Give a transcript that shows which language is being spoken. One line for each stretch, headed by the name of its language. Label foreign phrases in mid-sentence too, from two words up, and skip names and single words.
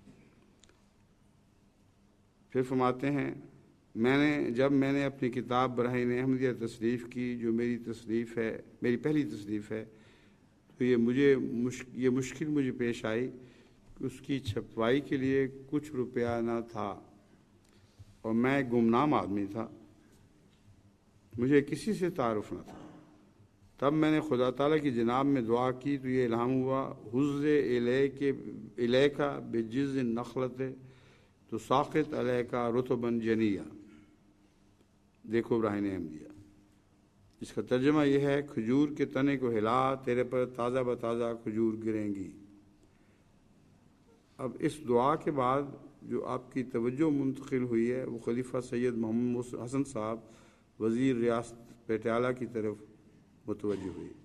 Urdu: پھر فرماتے ہیں جب میں نے اپنی کتاب براہین احمدیہ تصنیف کی جو میری پہلی تصنیف ہے، تو یہ مشکل مجھے پیش آئی کہ اس کی چھپوائی کے لیے کچھ روپیہ نہ تھا اور میں ایک گمنام آدمی تھا، مجھے کسی سے تعارف نہ تھا۔ تب میں نے خدا تعالیٰ کی جناب میں دعا کی تو یہ الہام ہوا،
Arabic: حُزّ الیک بجز النخلۃ تساقط علیک رطبا جنیا۔
Urdu: دیکھو براہین احمدیہ، اس کا ترجمہ یہ ہے، کھجور کے تنے کو ہلا، تیرے پر تازہ بتازہ کھجور گریں گی۔ اب اس دعا کے بعد جو آپ کی توجہ منتقل ہوئی ہے وہ خلیفہ سید محمد حسن صاحب وزیر ریاست پٹیالہ کی طرف متوجہ ہوئی۔